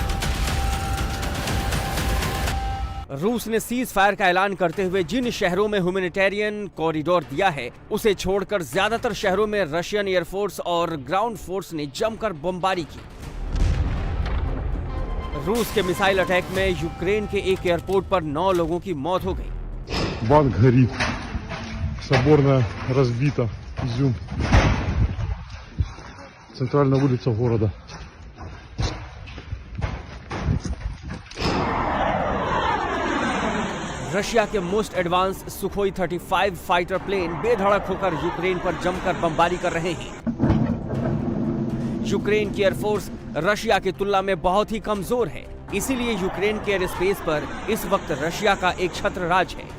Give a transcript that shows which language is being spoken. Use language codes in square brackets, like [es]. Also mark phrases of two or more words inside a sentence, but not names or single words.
[hi] रूस ने सीज फायर का ऐलान करते हुए जिन शहरों में ह्यूमैनिटेरियन कॉरिडोर दिया है उसे छोड़कर ज्यादातर शहरों में रशियन एयरफोर्स और ग्राउंड फोर्स ने जमकर बमबारी की। रूस के मिसाइल अटैक में यूक्रेन के एक एयरपोर्ट पर 9 लोगों की मौत हो गई। [ru] Банк горит, соборная разбита, Изюм, центральная улица города. [hi] रशिया के मोस्ट एडवांस सुखोई 35 फाइटर प्लेन बेधड़क होकर यूक्रेन पर जमकर बमबारी कर रहे हैं। यूक्रेन की एयरफोर्स रशिया की तुलना में बहुत ही कमजोर है, इसीलिए यूक्रेन के एयर स्पेस पर इस वक्त रशिया का एक छत्र राज है।